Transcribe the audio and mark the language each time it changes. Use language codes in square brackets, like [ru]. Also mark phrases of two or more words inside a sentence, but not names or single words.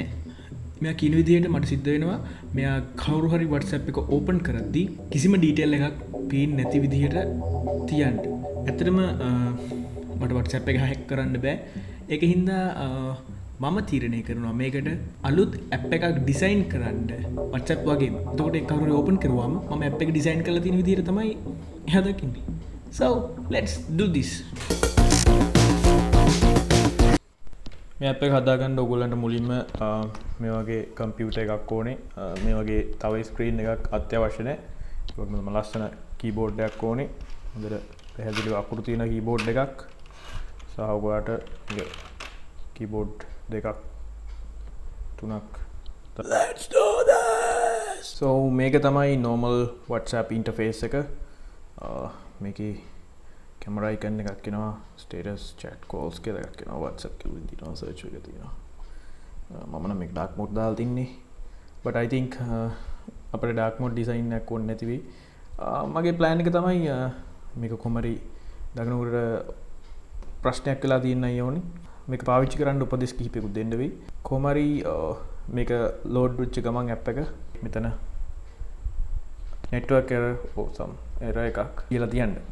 [si] මෙයා කියන විදිහට මට සිද්ධ වෙනවා මෙයා කවුරු හරි WhatsApp එක ඕපන් කරද්දී කිසිම ඩීටේල් එකක් පේන්නේ නැති විදිහට තියන්න. ඇත්තටම මට WhatsApp එක හැක් කරන්න බෑ. ඒක හින්දා මම තීරණය කරනවා මේකට අලුත් ඇප් එකක් ඩිසයින් කරන්න WhatsApp වගේම. එතකොට ඒක කවුරු හරි ඕපන් කරුවාම මම ඇප් එක ඩිසයින් කරලා තියෙන විදිහට තමයි එහා දකින්නේ. [en] So let's do this. [si] මේ ඇප් එක හදාගන්න ඕගොල්ලන්ට මුලින්ම මේ වගේ කම්පියුටර් එකක් ඕනේ. මේ වගේ තව ස්ක්‍රීන් එකක් අත්‍යවශ්‍ය නැහැ. ඒකත් මම ලස්සන කීබෝඩ් එකක් ඕනේ. හොඳට පැහැදිලිව අකුරු තියෙන කීබෝඩ් එකක්. සහ ඔයාලට කීබෝඩ් දෙකක් තුනක්. [en] Let's do this. So [si] මේක තමයි [en] normal WhatsApp interface එක. [si] මේකේ [en] camera icon [si] එකක් එනවා, [en] status chat calls [si] කියලා එකක් එනවා, WhatsApp කියලා තියෙනවා, search එක තියෙනවා. මම නම් මේක [en] dark mode [si] දාලා තින්නේ. [en] But I think අපේ dark mode design [si] එකක් ඕනේ නැති වෙයි. මගේ plan එක තමයි මේක කොහමරි දකින්නකොට ප්‍රශ්නයක් වෙලා තියෙනයි ඕනේ. මේක පාවිච්චි කරන්න උපදෙස් කිහිපයකුත් දෙන්න වෙයි. කොහමරි මේක load වෙච්ච ගමන් app එක මෙතන [en] network error error [si] එකක් කියලා තියන්න.